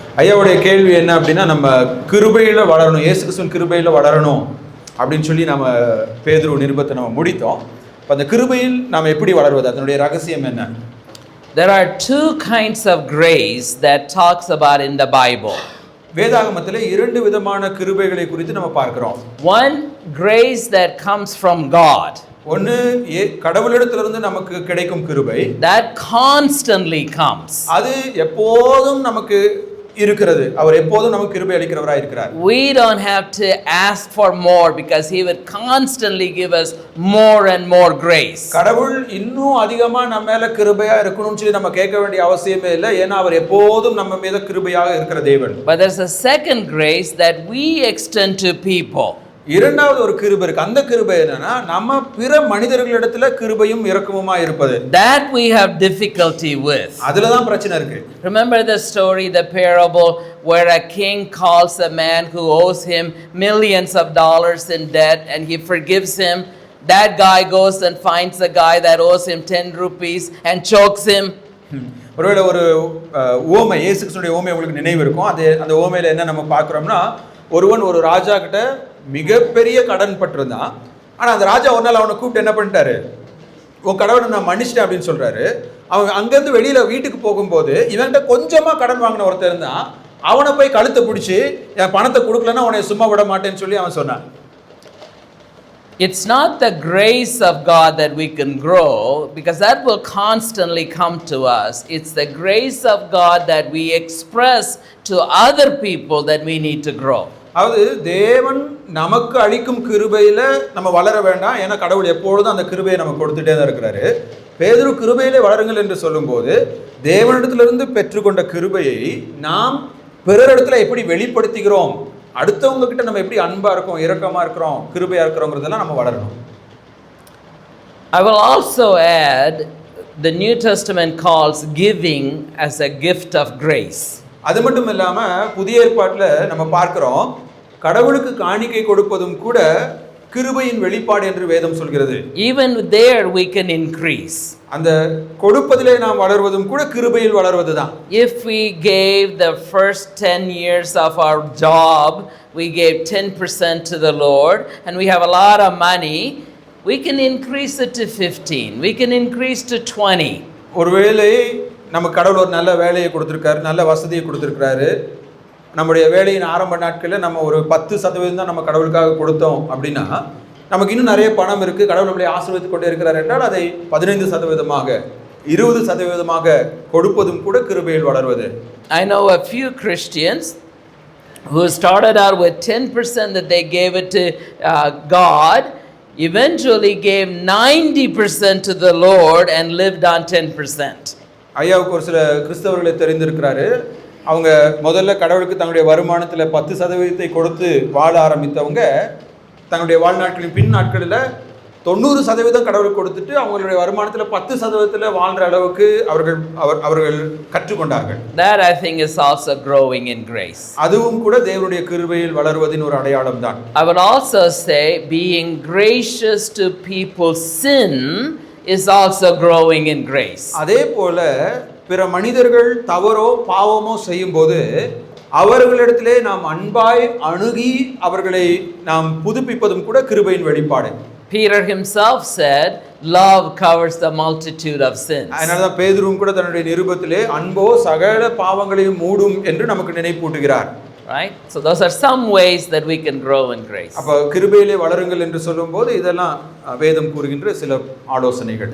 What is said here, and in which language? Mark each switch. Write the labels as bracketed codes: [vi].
[ta] ஐயாவுடைய கேள்வி என்ன அப்படின்னா, நம்ம கிருபையில் வளரணும், இயேசு கிறிஸ்துவின் கிருபையில் வளரணும் அப்படின்னு சொல்லி நம்ம பேதுரு நிருபத்தை நம்ம முடித்தோம். இப்போ அந்த கிருபையில் நாம் எப்படி வளர்வது, அதனுடைய ரகசியம் என்ன? [en] There are two kinds of grace that talks about in the Bible. [ta] வேதாகமத்தில் இரண்டு விதமான கிருபைகளை குறித்து நம்ம பார்க்கிறோம். [en] One, grace that comes from God. [ta] ஒன்று கடவுளிடத்திலிருந்து நமக்கு கிடைக்கும் கிருபை. [en] That constantly comes. [ta] அது எப்போதும் நமக்கு இருக்கிறது. அவர் எப்போதும் நமக்கு கிருபை அளிக்கிறவராய் இருக்கிறார். [en] We don't have to ask for more because He will constantly give us more and more grace. [ta] கடவுள் இன்னும் அதிகமா நம்ம மேல கிருபையா இருக்கணும்னு சொல்லி நம்ம கேட்க வேண்டிய அவசியமே இல்லை. ஏன்னா அவர் எப்போதும் நம்ம மீது கிருபையாக இருக்கிற தேவன். [en] But there's a second grace that we extend to people. [ta] இரண்டாவது ஒரு கிருபை இருக்கு. அந்த கிருபை என்னன்னா, நம்ம பிற மனிதர்களிடத்துல கிருபையும் இரக்கமுமா இருப்பது. [en] That we have difficulty with. [ta] அதுல தான் பிரச்சனை இருக்கு. [en] Remember the story, the parable where a king calls a man who owes him millions of dollars in debt and he forgives him. That guy goes and finds a guy that owes him 10 rupees and chokes him. [ta] ஒருவேளை ஒரு ஓமை, இயேசு கிறிஸ்துவினுடைய ஓமை உங்களுக்கு நினைவு இருக்கும். அந்த ஓமையில என்ன நம்ம பார்க்கிறோம்னா, ஒருவன் ஒரு ராஜா கிட்ட மிகப்பெரிய கடன் பட்டிருந்தான். ஆனால் அந்த ராஜா ஒரு நாள் அவனை கூப்பிட்டு என்ன பண்ணிட்டாரு, உன் கடவுளை நான் மன்னிச்சிட்டேன் அப்படின்னு சொல்றாரு. அவன் அங்கேருந்து வெளியில வீட்டுக்கு போகும்போது இவன்கிட்ட கொஞ்சமாக கடன் வாங்கின ஒருத்தர் இருந்தான். அவனை போய் கழுத்தை பிடிச்சி, என் பணத்தை கொடுக்கலன்னா உன்னை சும்மா விட மாட்டேன்னு சொல்லி அவன் சொன்னான். [en] It's not the grace of God that we can grow, because that will constantly come to us. It's the grace of God that we express to other people that we need to grow. [ta] அதாவது தேவன் நமக்கு அளிக்கும் கிருபையில நம்ம வளர வேண்டாம். ஏன்னா கடவுள் எப்பொழுதும் அந்த கிருபையை நம்ம கொடுத்துட்டே தான் இருக்கிறாரு. பேதுரு கிருபையிலே வளருங்கள் என்று சொல்லும்போது, தேவனிடத்திலிருந்து பெற்றுக்கொண்ட கிருபையை நாம் பிறரிடத்துல எப்படி வெளிப்படுத்துகிறோம், அடுத்தவங்க கிட்ட நம்ம எப்படி அன்பா இருக்கோம், இரக்கமா இருக்கிறோம், கிருபையா இருக்கிறோங்கிறதெல்லாம் நம்ம வளரணும். [en] I will also add the New Testament calls giving as a gift of grace. [ta] அது மட்டும் இல்லாம புதிய ஏற்பாட்டுல நம்ம பார்க்கிறோம் கடவுளுக்கு காணிக்கை கொடுப்பதும் கூட கிருபையின் வெளிப்பாடு என்று வேதம் சொல்கிறது. [en] Even there we can increase. [ta] அந்த கொடுப்பதிலே நாம் வளர்வதும் கூட கிருபையில் வளர்வதுதான். [en] If we gave the first 10 years of our job, we gave 10% to the Lord, and we have a lot of money, we can increase it to 15. We can increase to 20. [ta] ஒருவேளை நம்ம கடவுள் ஒரு நல்ல வேலையை கொடுத்திருக்காரு, நல்ல வசதியை கொடுத்திருக்காரு. நம்முடைய வேலையின் ஆரம்ப நாட்களில் நம்ம ஒரு 10% தான் நம்ம கடவுளுக்காக கொடுத்தோம் அப்படின்னா நமக்கு இன்னும் நிறைய பணம் இருக்குது, கடவுள் நம்மளை ஆசீர்வதித்துக் கொண்டே இருக்கிறார் என்றால் அதை 15%, 20% கொடுப்பதும் கூட கிருபையில் வளர்வது. [en] I know a few Christians who started out with 10% that they gave it to God, eventually gave 90% to the Lord and lived on 10%. [ta] ஐயாவுக்கு ஒரு சில கிறிஸ்தவர்களை தெரிந்திருக்கிறாரு. அவங்க முதல்ல கடவுளுக்கு தங்களுடைய வருமானத்தில் 10% கொடுத்து வாழ ஆரம்பித்தவங்க தங்களுடைய வாழ்நாட்களின் பின் நாட்களில் 90% கடவுளுக்கு கொடுத்துட்டு அவங்களுடைய வருமானத்தில் 10% வாழ்ற அளவுக்கு அவர்கள் கற்றுக்கொண்டார்கள். [en] That I think is also growing in grace. [ta] அதுவும் கூட தேவனுடைய கிருபையில் வளர்வதின் ஒரு அடையாளம் தான். [en] I would also say being gracious to people's sin is also growing in grace. [ta] அதே போல பிற மனிதர்கள் தவறோ பாவமோ செய்யும்போது அவர்களிடத்திலே நாம் அன்பாய் அணுகி அவர்களை நாம் புதுப்பிப்பதும் கூட கிருபையின் வெளிப்பாடு. [en] Peter himself said, love covers the multitude of sins. [ta] அதனாலதான் பேதுருவும் கூட தன்னுடைய நிருபத்திலே அன்போ சகல பாவங்களையும் மூடும் என்று நமக்கு நினைப்பூட்டுகிறார். [en] Right? So those are some ways that we can grow in grace. [ta] அப்ப கிருபையிலே வளருங்கள் என்று சொல்லும்போது இதெல்லாம் வேதம் கூறுகின்ற சில ஆலோசனைகள்.